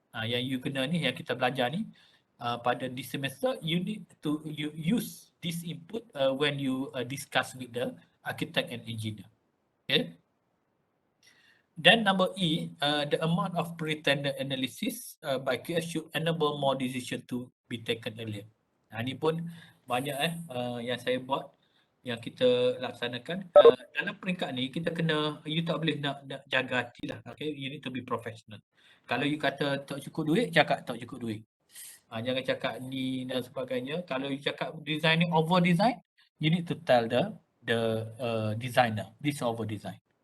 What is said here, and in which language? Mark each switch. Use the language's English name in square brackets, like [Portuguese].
[Malay] Yang you kena ni, yang kita belajar ni pada [English] this semester, you need to use this input when you discuss with the architect and engineer. Okay. Then number E, the amount of pre-tender analysis by QS should enable more decision to be taken earlier. [Malay] Ini pun banyak yang saya buat, yang kita laksanakan. Dalam peringkat ni, kita kena, you tak boleh nak jaga hati lah. Okay? [English] You need to be professional. [Malay] Kalau you kata tak cukup duit, cakap tak cukup duit. Jangan cakap ni dan sebagainya. Kalau you cakap [English] design ni over design, you need to tell the designer, this over design.